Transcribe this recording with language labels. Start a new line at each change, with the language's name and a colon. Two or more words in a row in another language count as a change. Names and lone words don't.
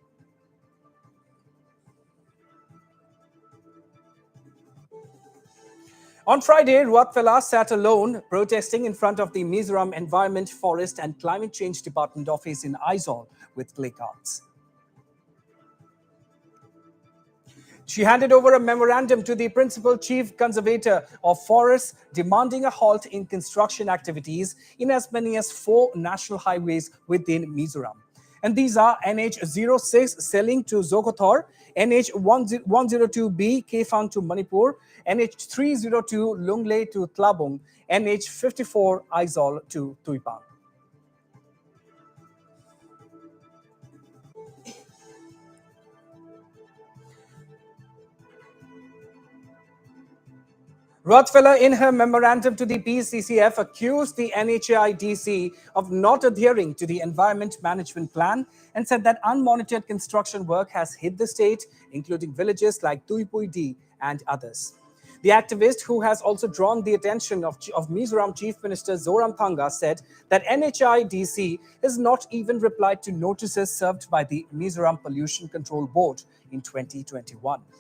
English: On Friday, Ruatfela sat alone protesting in front of the Mizoram Environment, Forest and Climate Change Department office in Aizawl with placards. She handed over a memorandum to the Principal Chief Conservator of Forests demanding a halt in construction activities in as many as 4 national highways within Mizoram. And these are NH06 Seling to Zokothor, NH102B Kefang to Manipur, NH302 Lunglei to Tlabung, NH54 Aizawl to Tuipang. Ruatfela, in her memorandum to the PCCF, accused the NHIDC of not adhering to the Environment Management Plan and said that unmonitored construction work has hit the state, including villages like Tuipui D and others. The activist, who has also drawn the attention of Mizoram Chief Minister Zoramthanga, said that NHIDC has not even replied to notices served by the Mizoram Pollution Control Board in 2021.